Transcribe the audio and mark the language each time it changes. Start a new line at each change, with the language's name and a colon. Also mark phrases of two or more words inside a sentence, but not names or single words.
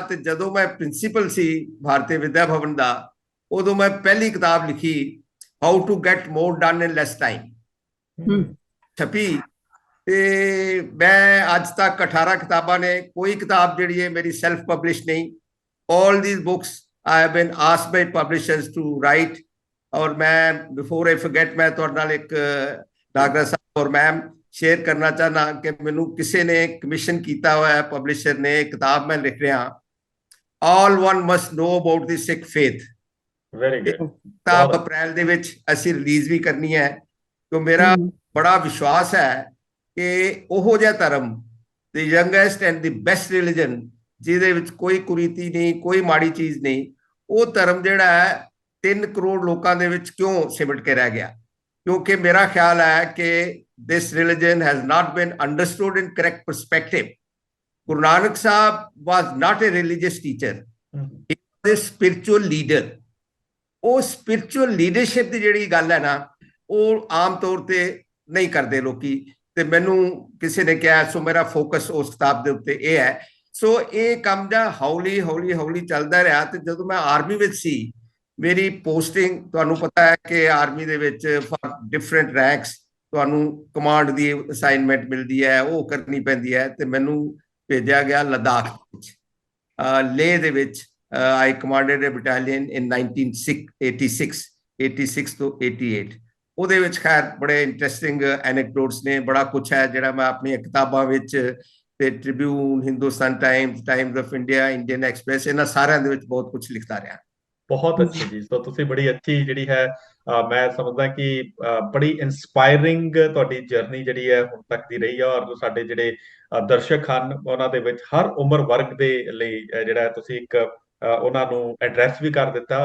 Punjabi: ਤੇ ਜਦੋਂ ਮੈਂ ਪ੍ਰਿੰਸੀਪਲ ਸੀ ਭਾਰਤੀ ਵਿਦਿਆ ਭਵਨ ਦਾ, ਉਦੋਂ ਮੈਂ ਪਹਿਲੀ ਕਿਤਾਬ ਲਿਖੀ, ਹਾਊ ਟੂ ਗੈਟ ਮੋਰ ਡਨ ਇਨ ਲੈਸ ਟਾਈਮ, ਛਪੀ। ਤੇ ਮੈਂ ਅੱਜ ਤੱਕ 18 ਕਿਤਾਬਾਂ ਨੇ, ਕੋਈ ਕਿਤਾਬ ਜਿਹੜੀ ਹੈ ਮੇਰੀ
English: self publish
Punjabi: ਨਹੀਂ।
English: all these books I have been asked by publishers to write।
Punjabi: ਔਰ ਮੈਂ
English: before I forget,
Punjabi: ਮੈਂ ਤੁਹਾਡੇ ਨਾਲ ਇੱਕ ਨਾਗਰਾ ਸਾਹਿਬ ਔਰ ਮੈਮ ਸ਼ੇਅਰ ਕਰਨਾ ਚਾਹਨਾ ਕਿ ਮੈਨੂੰ ਕਿਸੇ ਨੇ ਕਮਿਸ਼ਨ ਕੀਤਾ ਹੋਇਆ, ਪਬਲਿਸ਼ਰ ਨੇ, ਕਿਤਾਬ ਮੈਂ ਲਿਖ ਰਿਹਾ, all one must know about the Sikh faith।
English: very good.
Punjabi: ਕਿਤਾਬ ਅਪ੍ਰੈਲ ਦੇ ਵਿੱਚ ਅਸੀਂ ਰਿਲੀਜ਼ ਵੀ ਕਰਨੀ ਹੈ, ਕਿਉਂ ਮੇਰਾ ਬੜਾ ਵਿਸ਼ਵਾਸ ਹੈ ਕਿ ਉਹੋ ਜਿਹਾ ਧਰਮ,
English: the youngest and the best religion,
Punjabi: ਜਿਹਦੇ ਵਿੱਚ ਕੋਈ ਕੁਰੀਤੀ ਨਹੀਂ, ਕੋਈ ਮਾੜੀ ਚੀਜ਼ ਨਹੀਂ, ਉਹ ਧਰਮ ਜਿਹੜਾ ਹੈ 3 ਕਰੋੜ ਲੋਕਾਂ ਦੇ ਵਿੱਚ ਕਿਉਂ ਸਿਮਟ ਕੇ ਰਹਿ ਗਿਆ? ਕਿਉਂਕਿ ਮੇਰਾ ਖਿਆਲ ਹੈ ਕਿ
English: this religion has not been understood in correct perspective। Guru Nanak Sahib was not a religious teacher, he was a spiritual leader।
Punjabi: ਉਹ
English: spiritual leadership
Punjabi: ਦੀ ਜਿਹੜੀ ਗੱਲ ਹੈ ਨਾ, ਉਹ ਆਮ ਤੌਰ ਤੇ ਨਹੀਂ ਕਰਦੇ ਲੋਕੀ। ਤੇ ਮੈਨੂੰ ਕਿਸੇ ਨੇ ਕਿਹਾ, ਸੋ ਮੇਰਾ ਫੋਕਸ ਉਸ ਕਿਤਾਬ ਦੇ ਉੱਤੇ ਇਹ ਹੈ। ਸੋ ਇਹ ਕੰਮ ਜਾਂ ਹੌਲੀ ਹੌਲੀ ਹੌਲੀ ਚੱਲਦਾ ਰਿਹਾ। ਤੇ ਜਦੋਂ ਮੈਂ ਆਰਮੀ ਵਿੱਚ ਸੀ, ਮੇਰੀ ਪੋਸਟਿੰਗ, ਤੁਹਾਨੂੰ ਪਤਾ ਹੈ ਕਿ ਆਰਮੀ ਦੇ ਵਿੱਚ
English: for different ranks
Punjabi: ਤੁਹਾਨੂੰ ਕਮਾਂਡ ਦੀ ਅਸਾਈਨਮੈਂਟ ਮਿਲਦੀ ਹੈ, ਉਹ ਕਰਨੀ ਪੈਂਦੀ ਹੈ। ਤੇ ਮੈਨੂੰ ਭੇਜਿਆ ਗਿਆ ਲਦਾਖ ਵਿੱਚ, ਲੇਹ ਦੇ ਵਿੱਚ।
English: I commanded a battalion in 1986 ਤੋਂ 88।
Punjabi: ਉਹਦੇ ਵਿੱਚ ਖੈਰ ਬੜੇ
English: interesting anecdotes
Punjabi: ਨੇ, ਬੜਾ ਕੁਛ ਹੈ ਜਿਹੜਾ ਮੈਂ ਆਪਣੀਆਂ ਕਿਤਾਬਾਂ ਵਿੱਚ, ਤੇ ਟ੍ਰਿਬਿਊਨ, ਹਿੰਦੁਸਤਾਨ ਟਾਈਮਸ, ਟਾਈਮਸ ਆਫ ਇੰਡੀਆ, ਇੰਡੀਅਨ ਐਕਸਪ੍ਰੈਸ, ਇਹਨਾਂ ਸਾਰਿਆਂ ਦੇ ਵਿੱਚ ਬਹੁਤ ਕੁਛ ਲਿਖਦਾ ਰਿਹਾ। ਬਹੁਤ ਅੱਛੀ ਜੀ। ਸੋ ਤੁਸੀਂ ਬੜੀ ਅੱਛੀ ਜਿਹੜੀ ਹੈ ਮੈਂ ਸਮਝਦਾ ਕਿ ਬੜੀ ਇਨਸਪਾਇਰਿੰਗ ਤੁਹਾਡੀ ਜਰਨੀ ਜਿਹੜੀ ਹੈ ਹੁਣ ਤੱਕ ਦੀ ਰਹੀ ਹੈ, ਔਰ ਸਾਡੇ ਜਿਹੜੇ ਦਰਸ਼ਕ ਹਨ ਉਹਨਾਂ ਦੇ ਵਿੱਚ ਹਰ ਉਮਰ ਵਰਗ ਦੇ ਲਈ ਜਿਹੜਾ ਹੈ ਤੁਸੀਂ ਇੱਕ ਉਹਨਾਂ ਨੂੰ ਐਡਰੈਸ ਵੀ ਕਰ ਦਿੱਤਾ।